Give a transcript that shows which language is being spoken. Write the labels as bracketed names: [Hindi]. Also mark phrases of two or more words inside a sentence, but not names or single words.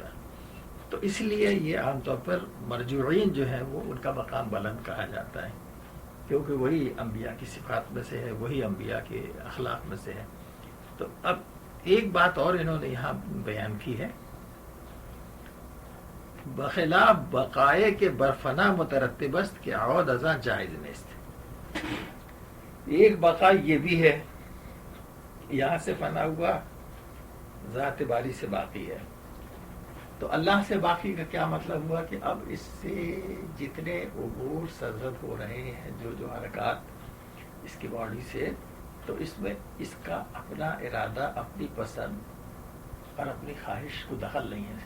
[Urdu] تو اس لیے یہ عام طور پر مرجوعین جو ہیں وہ ان کا مقام بلند کہا جاتا ہے، کیونکہ وہی انبیاء کی صفات میں سے ہے، وہی انبیاء کے اخلاق میں سے ہے. تو اب ایک بات اور انہوں نے یہاں بیان کی ہے، [Persian] بخلاف بقائے کے برفنا مترتب است کہ عود ازاں جائز نیست. [Urdu] ایک بقا یہ بھی ہے، یہاں سے فنا ہوا، ذات باری سے باقی ہے. تو اللہ سے باقی کا کیا مطلب ہوا کہ اب اس سے جتنے امور سرزد ہو رہے ہیں، جو حرکات اس کی باڈی سے، تو اس میں اس کا اپنا ارادہ، اپنی پسند اور اپنی خواہش کو دخل نہیں ہے.